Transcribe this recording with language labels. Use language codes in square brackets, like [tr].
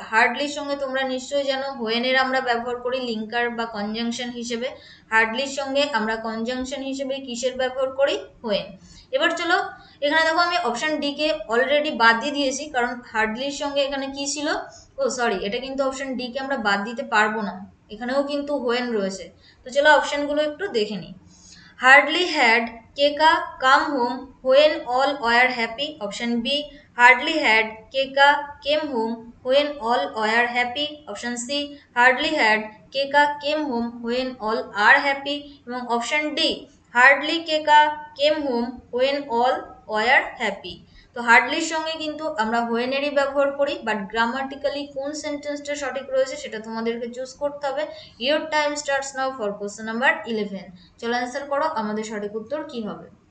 [bn] হার্ডলির সঙ্গে তোমরা নিশ্চয়ই জানো হোয়েনের আমরা ব্যবহার করি লিঙ্কার বা কনজাংশন হিসেবে, হার্ডলির সঙ্গে আমরা কনজাংশন হিসেবে কিসের ব্যবহার করি, হোয়েন। এবার চলো, এখানে দেখো আমি অপশন ডি কে অলরেডি বাদ দিয়ে দিয়েছি, কারণ হার্ডলির সঙ্গে এখানে কি ছিল, ও সরি, এটা কিন্তু অপশন ডি কে আমরা বাদ দিতে পারবো না, এখানেও কিন্তু হোয়েন রয়েছে। তো চলো অপশনগুলো একটু দেখে নিই। [en] Hardly had Keka come home when all were happy. Option B. Hardly had Keka came home when all were happy. Option C. Hardly had Keka came home when all are happy. [bn] এবং option D, [en] Hardly Keka came home when all were happy। [bn] তো হার্ডলির সঙ্গে কিন্তু আমরা হোয়েনেরই ব্যবহার করি, but grammatically কোন সেন্টেন্সটা সঠিক রয়েছে সেটা তোমাদেরকে চুজ করতে হবে। [en] Your time starts now for question number 11। [bn] চলো অ্যান্সার করো আমাদের সঠিক উত্তর কি হবে।